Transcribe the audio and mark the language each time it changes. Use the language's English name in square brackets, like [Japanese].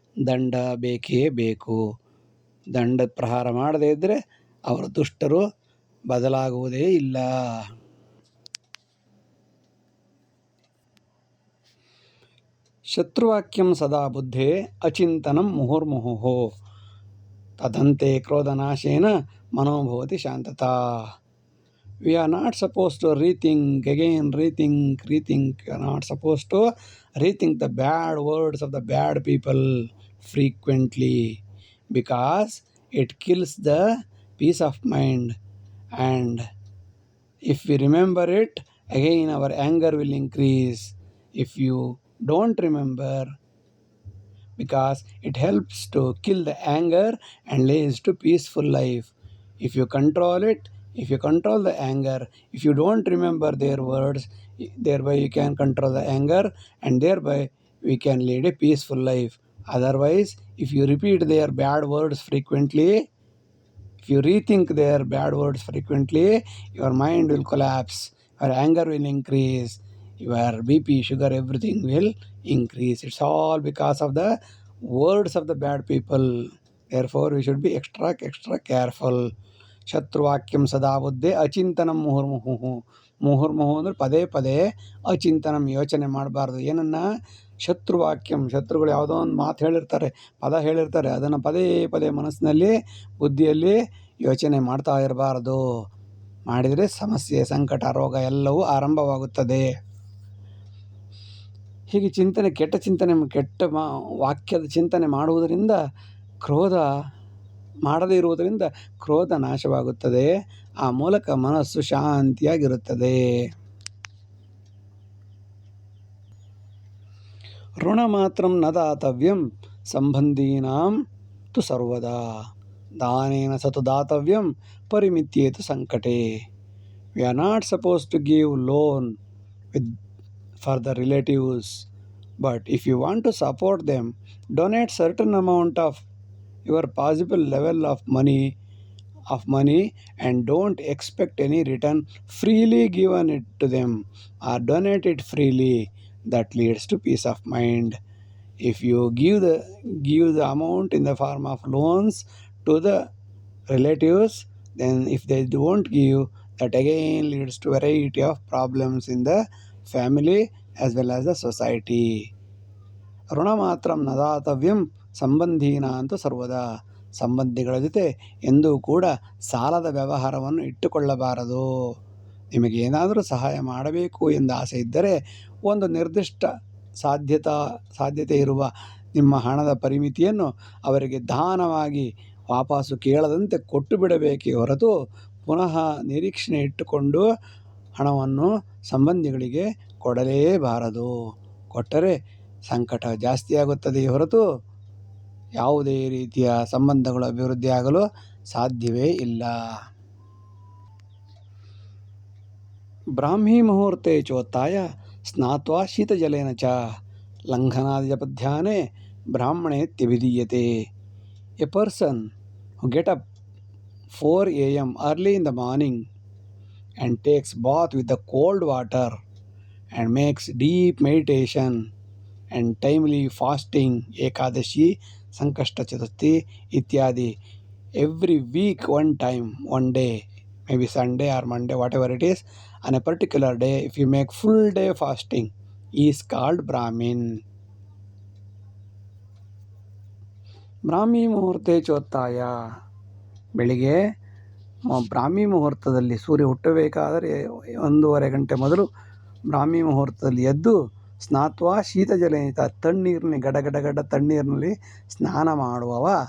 [Kannada] ದಂಡ ಬೇಕೇ ಬೇಕು. ದಂಡ ಪ್ರಹಾರ ಮಾಡದೇ ಇದ್ದರೆ ಅವರು ದುಷ್ಟರು ಬದಲಾಗುವುದೇ ಇಲ್ಲ. [Sanskrit] ಶತ್ರುವಾಕ್ಯಂ ಸದಾ ಬುದ್ಧೇ ಅಚಿಂತನಂ ಮುಹುರ್ಮುಹುಃ ತದಂತೆ ಕ್ರೋಧನಾಶೇನ ಮನೋಭವತಿ ಶಾಂತತಾ. [English] We are not supposed to rethink again, rethink. We are not supposed to rethink the bad words of the bad people frequently, because it kills the peace of mind. And if we remember it, again our anger will increase. If you don't remember, because it helps to kill the anger and leads to peaceful life. If you control it, if you control the anger, if you don't remember their words, thereby you can control the anger and thereby we can lead a peaceful life. Otherwise, if you repeat their bad words frequently, if you rethink their bad words frequently, your mind will collapse, your anger will increase, your BP, sugar, everything will increase. It's all because of the words of the bad people. Therefore, we should be extra careful. [Sanskrit] ಶತ್ರುವಾಕ್ಯಂ ಸದಾ ಬುದ್ಧೇ ಅಚಿಂತನಂ ಮುಹುರ್ಮುಹುಃ. ಮುಹುರ್ಮುಹು [Kannada] ಅಂದರೆ ಪದೇ ಪದೇ, [Sanskrit] ಅಚಿಂತನಂ [Kannada] ಯೋಚನೆ ಮಾಡಬಾರ್ದು. ಏನನ್ನ? [Sanskrit] ಶತ್ರುವಾಕ್ಯಂ. [Kannada] ಶತ್ರುಗಳು ಯಾವುದೋ ಒಂದು ಮಾತು ಹೇಳಿರ್ತಾರೆ, ಪದ ಹೇಳಿರ್ತಾರೆ, ಅದನ್ನು ಪದೇ ಪದೇ ಮನಸ್ಸಿನಲ್ಲಿ, ಬುದ್ಧಿಯಲ್ಲಿ ಯೋಚನೆ ಮಾಡ್ತಾ ಇರಬಾರ್ದು. ಮಾಡಿದರೆ ಸಮಸ್ಯೆ, ಸಂಕಟ, ರೋಗ ಎಲ್ಲವೂ ಆರಂಭವಾಗುತ್ತದೆ. ಹೀಗೆ ಚಿಂತನೆ, ಕೆಟ್ಟ ವಾಕ್ಯದ ಚಿಂತನೆ ಮಾಡುವುದರಿಂದ, ಕ್ರೋಧ ಮಾಡದೇ ಇರುವುದರಿಂದ ಕ್ರೋಧ ನಾಶವಾಗುತ್ತದೆ. ಆ ಮೂಲಕ ಮನಸ್ಸು ಶಾಂತಿಯಾಗಿರುತ್ತದೆ. [Sanskrit] ಋಣ ಮಾತ್ರಂ ನ ದಾತವ್ಯಂ ಸಂಬಂಧೀನಾಂ ತು ಸರ್ವದಾ ದಾನೇನ ಸತು ದಾತವ್ಯಂ ಪರಿಮಿತ್ಯೇತು ಸಂಕಟೇ. [English] We are not supposed to give loan for the relatives, but if you want to support them, donate certain amount of your possible level of money and don't expect any return. Freely given it to them or donate it freely. That leads to peace of mind. If you give the amount in the form of loans to the relatives, then if they don't give, that again leads to variety of problems in the family as well as the society. [Sanskrit] ಋಣ ಮಾತ್ರಂ ನ ದಾತವ್ಯಂ ಸಂಬಂಧೀನ ಅಂತೂ ಸರ್ವದಾ. [Kannada] ಸಂಬಂಧಿಗಳ ಜೊತೆ ಎಂದೂ ಕೂಡ ಸಾಲದ ವ್ಯವಹಾರವನ್ನು ಇಟ್ಟುಕೊಳ್ಳಬಾರದು. ನಿಮಗೆ ಏನಾದರೂ ಸಹಾಯ ಮಾಡಬೇಕು ಎಂದು ಆಸೆ ಇದ್ದರೆ ಒಂದು ನಿರ್ದಿಷ್ಟ ಸಾಧ್ಯತೆ ಇರುವ ನಿಮ್ಮ ಹಣದ ಪರಿಮಿತಿಯನ್ನು ಅವರಿಗೆ ದಾನವಾಗಿ ವಾಪಸ್ಸು ಕೇಳದಂತೆ ಕೊಟ್ಟು ಬಿಡಬೇಕೇ ಹೊರತು ಪುನಃ ನಿರೀಕ್ಷಣೆ ಇಟ್ಟುಕೊಂಡು ಹಣವನ್ನು ಸಂಬಂಧಿಗಳಿಗೆ ಕೊಡಲೇಬಾರದು. ಕೊಟ್ಟರೆ ಸಂಕಟ ಜಾಸ್ತಿಯಾಗುತ್ತದೆಯೇ ಹೊರತು ಯಾವುದೇ ರೀತಿಯ ಸಂಬಂಧಗಳು ಅಭಿವೃದ್ಧಿಯಾಗಲು ಸಾಧ್ಯವೇ ಇಲ್ಲ. [Sanskrit] ಬ್ರಾಹ್ಮೀ ಮುಹೂರ್ತೆ ಚೋತ್ಥಾಯ ಸ್ನಾತ್ವಾ ಶೀತಜಲೇನ ಚ ಲಂಘನಾದಿಪಧ್ಯಾನೆ ಬ್ರಾಹ್ಮಣೇತ್ಯಭಿಧೀಯತೆ. [English] A person who get up 4 a.m. early in the morning and takes bath with the cold water and makes deep meditation and timely fasting, Ekadashi, Sankashta Chaturthi ityadi, every week one time, one day, maybe Sunday or Monday, whatever it is, on a particular day, if you make full day fasting, he is called Brahmin. [Sanskrit] ಬ್ರಾಹ್ಮಿ ಮುಹೂರ್ತೆ ಚೋತ್ತಾಯ, [Kannada] ಬೆಳಿಗ್ಗೆ ಬ್ರಾಹ್ಮಿ ಮುಹೂರ್ತದಲ್ಲಿ ಸೂರ್ಯ ಹುಟ್ಟಬೇಕಾದರೆ 1.5 ಗಂಟೆ ಮೊದಲು ಬ್ರಾಹ್ಮಿ ಮುಹೂರ್ತದಲ್ಲಿ ಎದ್ದು [Sanskrit] ಸ್ನಾತ್ವಾ ಶೀತಜಲೇನಿತ, [Kannada] ತಣ್ಣೀರಿನ ಗಡಗಡಗಡ ತಣ್ಣೀರಿನಲ್ಲಿ ಸ್ನಾನ ಮಾಡುವವ